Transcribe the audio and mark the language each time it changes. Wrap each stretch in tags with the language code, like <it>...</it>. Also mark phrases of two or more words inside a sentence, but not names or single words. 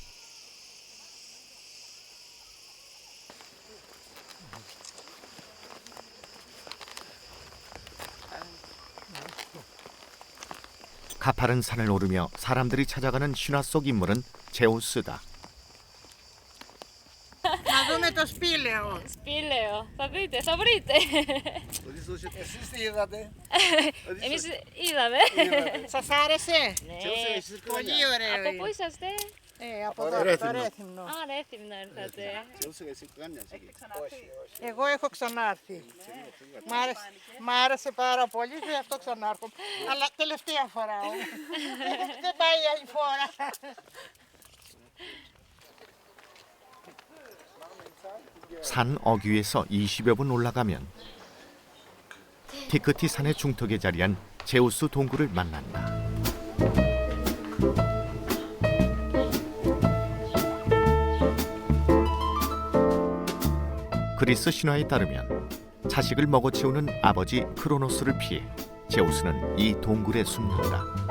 <ko>가파른 산을 오르며 사람들이 찾아가는 신화 속 인물은 제우스다.</ko> <el>Να δούμε το σπήλαιο. Σπήλαιο. Θα δείτε, θα βρείτε. Εσείς τι είδατε? Εμείς είδαμε. Σας άρεσε? Ναι. Πολύ ωραίο. Από πού είσαστε? Από εδώ, από το Ρέθυμνο. Α, Ρέθυμνο ήρθατε. Εγώ έχω ξανάρθει. Μ' άρεσε πάρα πολύ και γι' αυτό ξανάρχομαι. Αλλά τελευταία φορά όμως. Δεν πάει άλλη φορά.</el> <ko>산 어귀에서 20여 분 올라가면 디크티 산의 중턱에 자리한 제우스 동굴을 만난다. 그리스 신화에 따르면 자식을 먹어치우는 아버지 크로노스를 피해 제우스는 이 동굴에 숨는다.</ko>